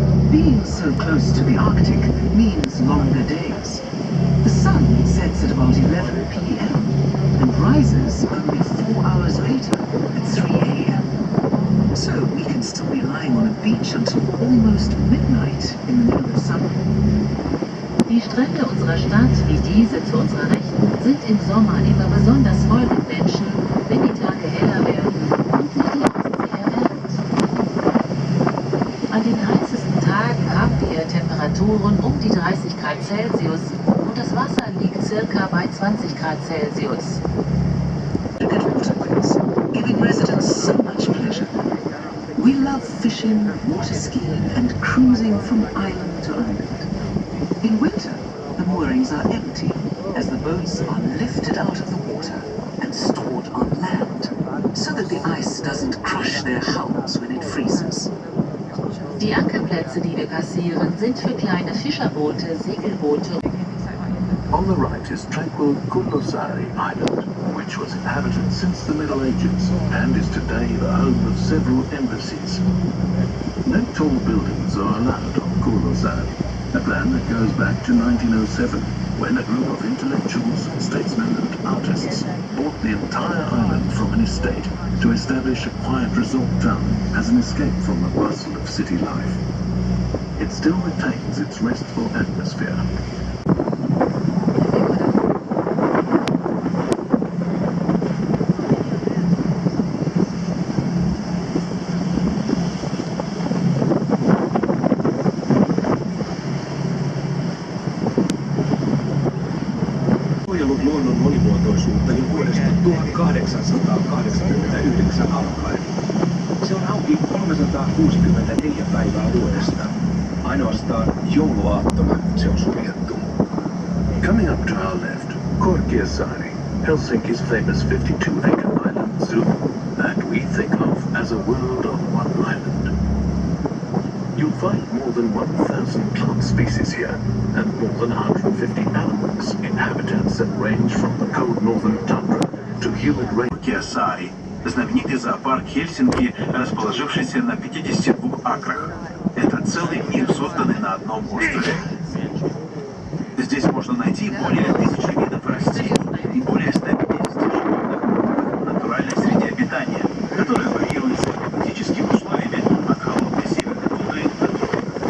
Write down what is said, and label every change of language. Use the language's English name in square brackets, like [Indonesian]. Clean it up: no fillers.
[English] Being so close to the Arctic means longer days. The sun sets at about 11 p.m. and rises only 4 hours later at 3 a.m. So we can still be lying on a beach until almost midnight in the middle of summer. [German] Die Strände unserer Stadt, wie diese zu unserer Rechten, sind im Sommer immer besonders voll mit Menschen, wenn die Tage heller werden und sich die Ostsee erwärmt. An den heißesten Tagen haben wir Temperaturen um die 30 Grad Celsius und das Wasser liegt circa bei 20 Grad Celsius. [English] Look at waterways, giving residents so much pleasure. We love fishing, water skiing and cruising from island to island. In winter, the moorings are empty as the boats are lifted out of the water and stored on land so that the ice doesn't crush their hulls when it freezes. [German] Die Ankerplätze, die wir passieren, sind für kleine Fischerboote, Segelboote. [English] On the right is tranquil Kullosari Island, which was inhabited since the Middle Ages and is today the home of several embassies. No tall buildings are allowed on Kullosari, a plan that goes back to 1907, when a group of intellectuals, statesmen and artists bought the entire island from an estate to establish a quiet resort town as an escape from the bustle of city life. It still retains its restful atmosphere. [Finnish] Suojellut luonnon monimuotoisuutta jo vuodesta 1889 alkaen. Se on auki 364 päivää vuodesta. Ainoastaan jouluaattona se on suljettu. [English] Coming up to our left, Korkeasaari, Helsinki's famous 52-acre island zoo that we think of as a world on one island. You'll find more than 1,000 plant species here and more than 150 animals in habitats that range from the cold northern tundra to humid rain. [Russian] Коркеасари – знаменитый зоопарк Хельсинки, расположившийся на 52 акрах. Это целый мир, созданный на одном острове. Здесь можно найти более 1000 видов растений и более 150 животных в натуральной среде обитания, которая варьируется климатическими условиями от холодной северной тундры до тропиков.